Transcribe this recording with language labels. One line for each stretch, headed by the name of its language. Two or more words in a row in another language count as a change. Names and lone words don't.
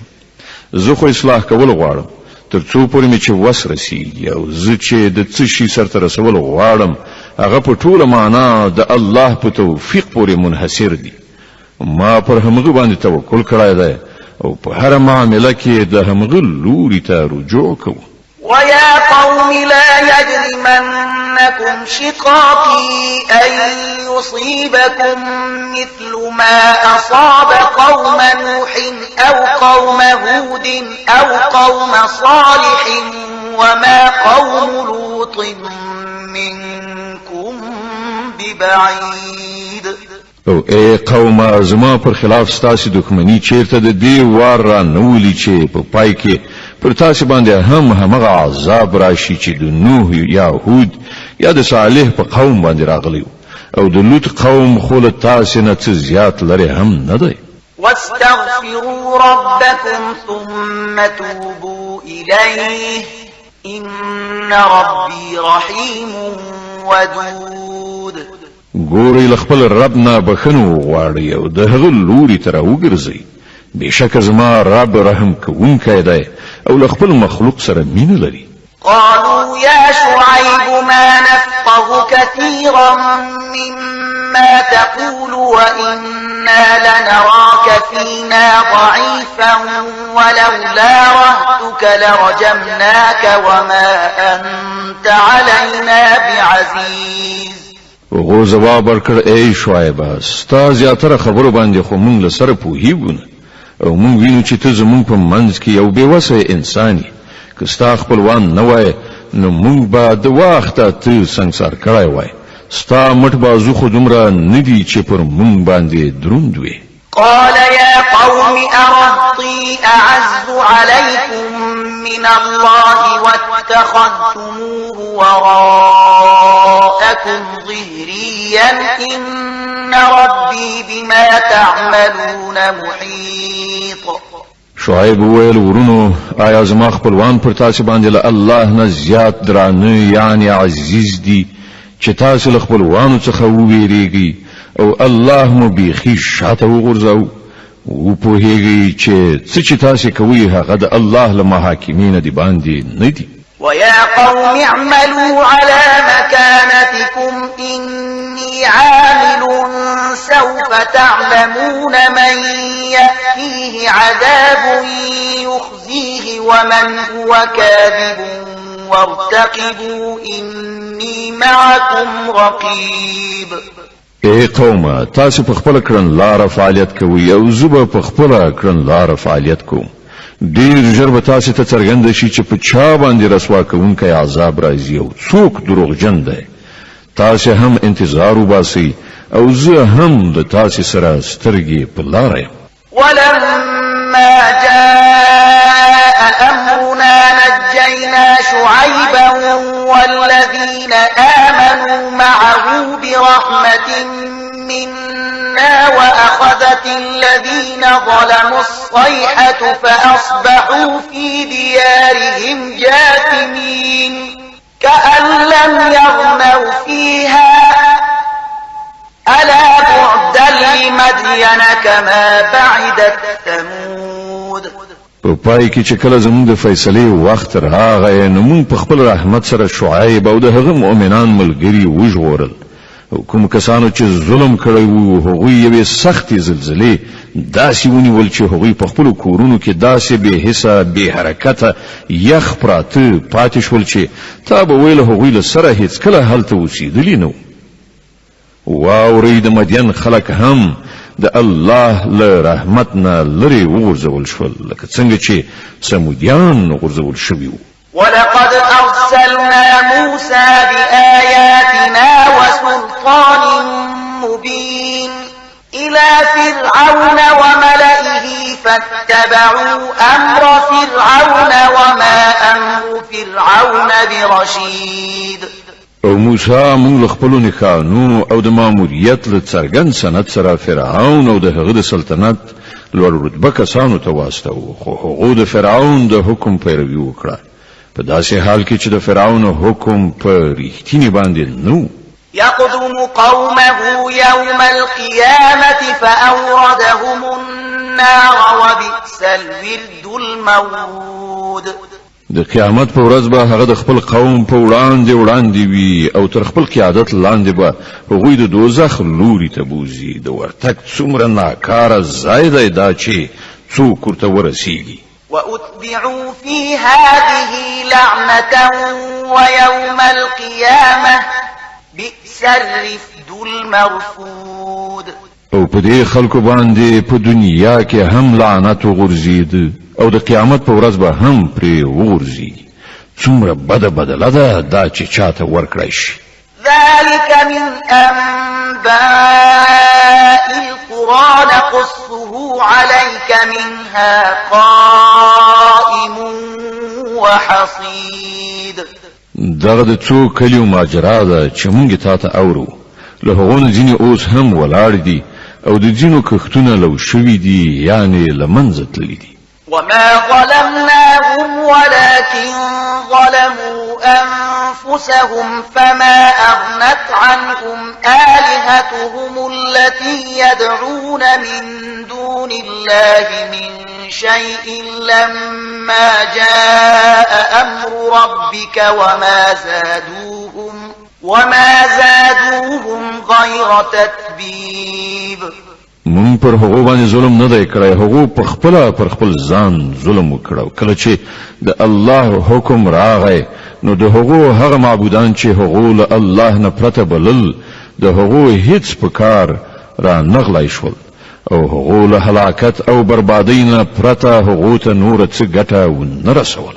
Pashto: زه خو اصلاح کول غواړم ترڅو پورې مې چې وس رسیږي او زه چې د څه شي سرته رسول غواړم هغه په ټوله معنا د الله په توفیق پورې منحصر دي. ما پر همغه باندې توکل کړی دی او په هر معامله کې د همغه لوري ته رجوع کوم.
Arabic: ويا قوم لا يجرمنكم شقاقي أن يصيبكم مثل ما أصاب قوم نوح أو قوم هود أو قوم صالح وما قوم لوط منكم ببعيد.
Pashto: او ای قوم زما پر خلاف ستاسو دښمنی چیرته د دې وار را نولی چې په پای کې پر تاسو باندې همغه عذاب راشي چې د نوح یا هود یا د صالح په قوم باندې راغلی او د لوط قوم خو له تاسې نه څه زیات لرې هم نه دی.
Arabic: واستغفروا ربكم ثم توبوا إليه إن ربي رحيم ودود.
Pashto: ګورئ له خپل رب نه بخښنه وغواړئ او د هغه لوري ته راوګرځئ. بېشکه زما رب رحم کوونکی دی او له خپل مخلوق سره مینه لري.
Arabic: قالوا يا شعيب ما نفقه كثيرا مما تقول وإنا لنراك فينا ضعيفا ولولا رهتك لرجمناك وما أنت علينا بعزيز.
Pashto: وغو جواب ورکړ ای شعیبه ستا زیاتره خبرو باندې خو مونږ له سره پوهیږو او مونږ وینو چې ته زمونږ په منځ کې یو بېوسه انسان یې. که ستا خپلوان نه وای نو مونږ به د وخته ته سنګسار کړی وای. ستا مټ بازو خو دومره نه دي چې پر مونږ باندې دروند وي.
Arabic: قال يا قوم أرهطي أعز عليكم من الله واتخذتموه وراءكم ظهريا إن ربي بما تعملون محيط.
Pashto: شعیب وویل ورونو آیا زما خپلوان پر تاسو باندې له الله نه زیات درانه یعنی عزیز دي چې تاسو له خپلوانو څخه وویریږئ او الله مو بیخي شاته وغورځاو او پوهیږئ چې څه چې تاسو کوئ هغه د الله له محاکمین دي باندې نه دي.
Arabic: ويا قوم اعملوا على مكانتكم إني عامل سوف تعلمون من يأتيه عذاب يخزيه ومن هو كاذب وارتقبوا إني معكم رقيب.
Pashto: ای قومه تاسو په خپل کړن لار فعالیت کوئ او زه به په خپل کړن لار فعالیت کوم. ډیر ژر به تاسو ته څرګند شي چې په چا باندې رسوا کوونکی عذاب راځي او څوک دروغجن دی. تاسو هم انتظار وباسئ او زه هم د تاسو سره سترګې په لار یم.
Arabic: ولما جاء أمرنا نجينا شعيبا والذين آمنوا معه برحمة منا وأخذت الذين ظلموا الصيحة فأصبحوا في ديارهم جاثمين كأن لم يغنوا فيها ألا بعدا لمدين كما بعدت ثمود.
Pashto: په پای کې چې کله زموږ د فیصلې وخت راغی نو موږ په خپل رحمت سره شعیب او د هغه مؤمنان ملګري وژغورل او کوم کسانو چې ظلم کړی وو هغوی یوې سختې زلزلې داسې ونیول چې هغوی په خپلو کورونو کې داسې بې حسه بې حرکته یخ پراته پاتې شول چې تا به ویل هغوی له سره هیڅکله هلته اوسېدلي نه وو. واورئ د مدین خلک هم د الله له رحمت نه لرې وغورځول شول لکه څنګه چې سمودیان غورځول شوي وو.
Arabic: ولقد أرسلنا موسى بآياتنا وسلطان مبين إلى فرعون وملئه فاتبعوا أمر فرعون وما أمر فرعون برشيد.
Pashto: او موسی موږ له خپلو نښانو او د ماموریت له څرګند سند سره فرعون او د هغه د سلطنت لوړ رتبه کسانو ته واستوه خو هغو د فرعون د حکم پیروي وکړه په داسې حال کې چې د فرعون حکم په ریښتینې باندې نو.
Arabic: يقدم قومه يوم القيامة فأوردهم النار وبئس الورد المورود.
Pashto: د قیامت په ورځ به هغه د خپل قوم په وړاندې وي او تر خپل قیادت لاندې به هغوی د دوزخ لوري ته بوزي. د ورتګ څومره ناکاره ځای دی دا چې څوک ورته ورسیږي.
Arabic: وأتبعوا في هذه لعنة ويوم القيامة بئس الرفد المرفود.
Pashto: او په دې خلکو باندې په دنیا کې هم لعنت وغورځید او د قیامت په ورځ به هم پرې وغورځي. څومره بده بدله ده دا چې چاته ورکړی شي.
Arabic: ذلك من أنباء القرى نقصه عليك منها قائم وحصيد.
Pashto: دغه د څو کلیو ماجرا ده چې مونږ ته اورو له هغو نه ځینې اوس هم ولاړ دي او د ځینو کښتونه لو شوي دي یعنی له منځه تللي دي.
Arabic: وما ظلمناهم ولكن ظلموا أنفسهم فما أغنت عنهم آلهتهم التي يدعون من دون الله من شيء لما جاء أمر ربك وما زادوهم غير تتبيب.
Pashto: مون پر هغو باندې ظلم نه دی کړی، هغو په خپل ځان ظلم وکړو. کله چې د الله حکم راغی نو د هغو هغه معبودان چې هغو له الله نه پرته بلل د هغو هیڅ په کار را نغلی شول او هغو له هلاکت او بربادۍ نه پرته هغو ته نوره څه ګټه ونه رسوله.